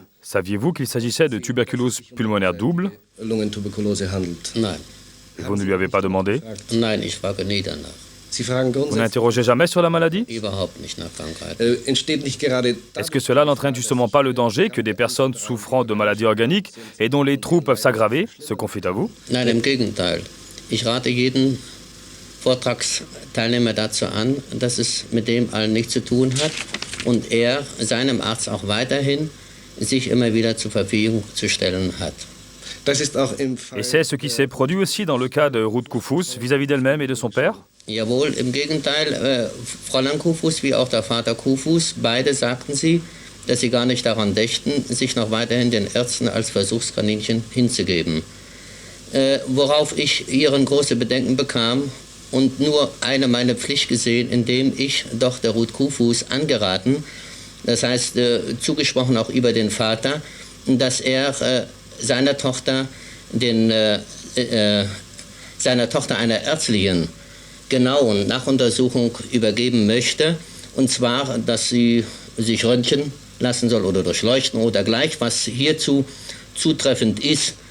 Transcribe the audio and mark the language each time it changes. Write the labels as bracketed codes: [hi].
[fr] Saviez-vous qu'il s'agissait de tuberculose pulmonaire double? Vous ne lui avez pas demandé? Vous n'interrogez jamais sur la maladie? Est-ce que cela n'entraîne justement pas le danger que des personnes souffrant de maladies organiques et dont les trous peuvent s'aggraver se confient à vous? [de] Nein, im Gegenteil. Ich rate jeden Vortragsteilnehmer dazu an, dass es mit dem allen nichts zu tun hat und seinem Arzt auch weiterhin sich immer wieder zur Verfügung zu stellen hat. [fr] Et c'est ce qui s'est produit aussi dans le cas de Ruud Koufous vis-à-vis d'elle-même et de son père? [de] Jawohl, im Gegenteil, Fräulein Koufous wie auch der Vater Koufous, beide sagten sie, dass sie gar nicht daran dächten, sich noch weiterhin den Ärzten als Versuchskaninchen hinzugeben. Worauf ich ihren große Bedenken bekam und nur meine Pflicht gesehen, indem ich doch der Ruud Koufous angeraten, das heißt zugesprochen auch über den Vater, dass er seiner Tochter einer ärztlichen genauen Nachuntersuchung übergeben möchte, und zwar, dass sie sich röntgen lassen soll oder durchleuchten oder gleich, was hierzu zutreffend ist.